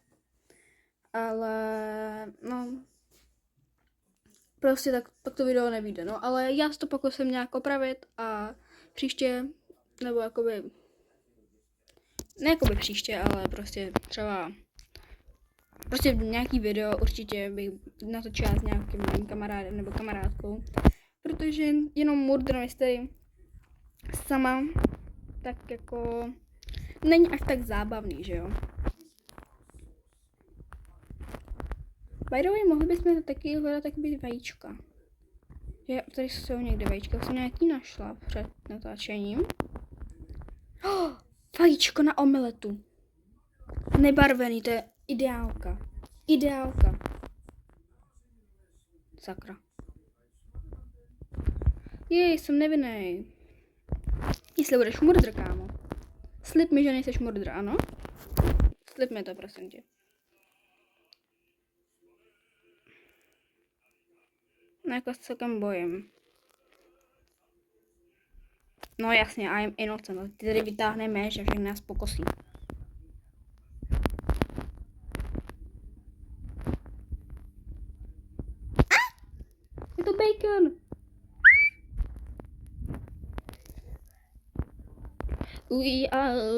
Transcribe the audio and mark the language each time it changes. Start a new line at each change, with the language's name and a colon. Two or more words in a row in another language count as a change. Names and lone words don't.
Czech: Ale, no, prostě tak to video nevyjde, no, ale já si to pokusím nějak opravit a příště, nebo jakoby, ne jakoby příště, ale prostě třeba, prostě nějaký video určitě bych natočila s nějakým mým kamarádem nebo kamarádkou, protože jenom Murder Mystery sama tak jako není až tak zábavný, že jo.
English: By the way,
Czech: mohli bychom to taky hledat takový vajíčka. Že tady jsou někde vajíčka, jsem nějaký našla před natáčením. Oh, vajíčko na omeletu. Nebarvený, to je ideálka. Ideálka. Sakra. Jej, jsem nevinnej. Jestli budeš murdr, kámo. Slib mi, že nejseš murdr, ano? Slib mi to, prosím tě. No jako se celkem bojím. No jasně,
English: I am innocent.
Czech: Ty tady vytáhne méž a všechny nás pokosí. Je to bacon! Uia.